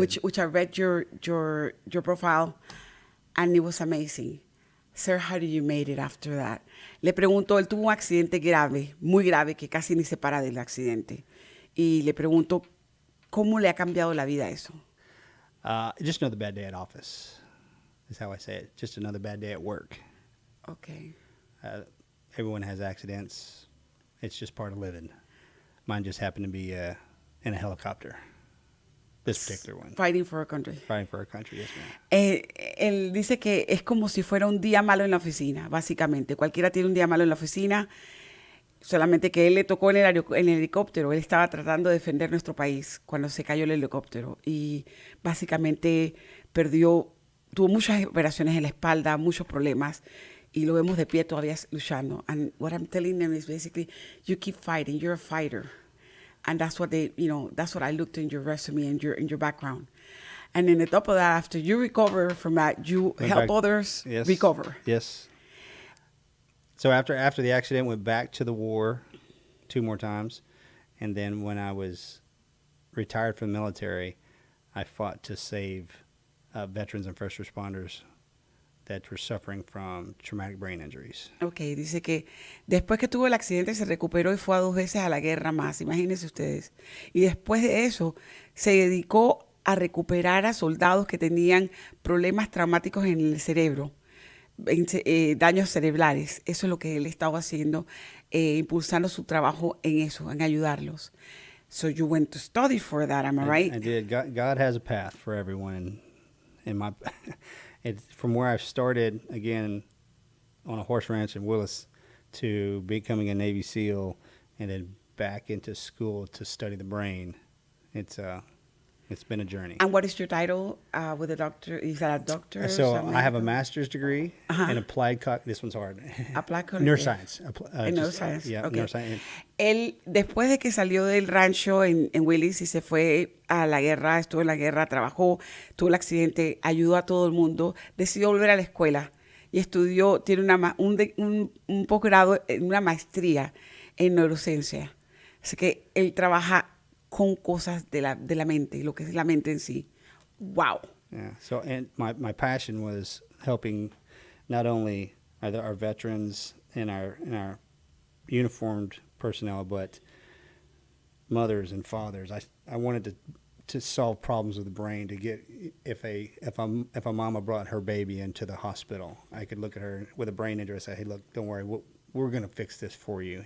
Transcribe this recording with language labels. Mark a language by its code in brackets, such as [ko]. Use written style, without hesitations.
[en] Which I read your profile, and it was amazing. Sir, how did you made it after that? [es] Le pregunto, él tuvo un accidente grave, muy grave, que casi ni se para del accidente. Y le pregunto, ¿cómo le ha cambiado la vida eso? [en] Just another bad day at office, is how I say it. Just another bad day at work. Okay. Everyone has accidents. It's just part of living. Mine just happened to be in a helicopter. This particular one. Fighting for our country. Fighting for our country, yes, ma'am. [es] Él dice que es como si fuera un día malo en la oficina, básicamente. Cualquiera tiene un día malo en la oficina, solamente que él le tocó en el helicóptero. Él estaba tratando de defender nuestro país cuando se cayó el helicóptero. Y básicamente tuvo muchas operaciones en la espalda, muchos problemas. Y lo vemos de pie todavía luchando. [en] And what I'm telling them is basically, you keep fighting, you're a fighter. And that's what that's what I looked in your resume and your background. And then on top of that, after you recover from that, you help others recover. Yes. So after the accident, went back to the war 2 more times. And then when I was retired from the military, I fought to save veterans and first responders that were suffering from traumatic brain injuries. [es] Okay, dice que después que tuvo el accidente se recuperó y fue a 2 veces a la guerra más, imagínense ustedes. Y después de eso se dedicó a recuperar a soldados que tenían problemas traumáticos en el cerebro, daños cerebrales. Eso es lo que él estaba haciendo, impulsando su trabajo en eso, en ayudarlos. [en] So you went to study for that, am I right? I did. God has a path for everyone. In my from where I started, again, on a horse ranch in Willis, to becoming a Navy SEAL, and then back into school to study the brain. It's been a journey. And what is your title with a doctor? Is that a doctor? So I have a master's degree in applied this one's hard. Applied neuroscience. Neuroscience. Yeah, okay. Neuroscience. [es] Él, después de que salió del rancho en Willis y se fue a la guerra, estuvo en la guerra, trabajó, tuvo el accidente, ayudó a todo el mundo, decidió volver a la escuela y estudió, tiene un posgrado, una maestría en neurociencia. Así que él trabaja con cosas de la mente, lo que es la mente en sí. [en] Wow. Yeah. So, and my passion was helping not only our veterans and our uniformed personnel, but mothers and fathers. I wanted to solve problems with the brain. To get if a mama brought her baby into the hospital, I could look at her with a brain injury and say, "Hey, look, don't worry, we're going to fix this for you."